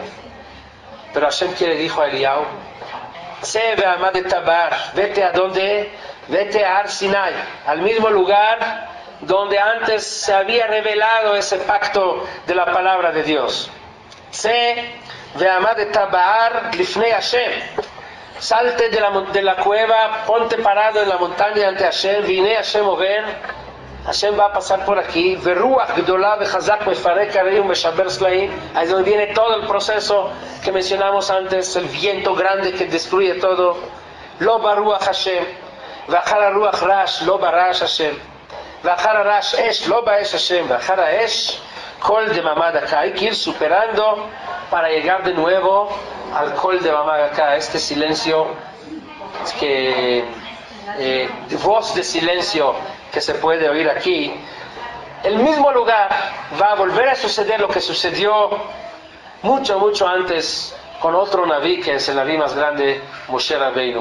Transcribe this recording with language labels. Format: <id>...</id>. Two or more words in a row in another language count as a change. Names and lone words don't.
<es>Pero Hashem, ¿qué le dijo a Eliyahu? Vete a dónde, vete a Har Sinai, al mismo lugar donde antes se había revelado ese pacto de la palabra de Dios. Salte de la cueva, ponte parado en la montaña ante Hashem.</es> <he>והנה השם עובר.</he> <es>Hashem va a pasar por aquí. Ahí es donde viene todo el proceso que mencionamos antes, el viento grande que destruye todo.</es> <he>לא ברוח השם, ואחר רוח רעש, לא ברעש השם, ואחר רעש אש, לא באש השם, ואחר אש, קול דממה דקה.</he> <es>Hay que ir superando para llegar de nuevo al</es> <he>קול דממה דקה,</he> <es>este silencio que voz de silencio que se puede oír aquí. El mismo lugar va a volver a suceder lo que sucedió mucho antes con otro Naví, que es el Naví más grande, Moshe Rabbeinu.</es>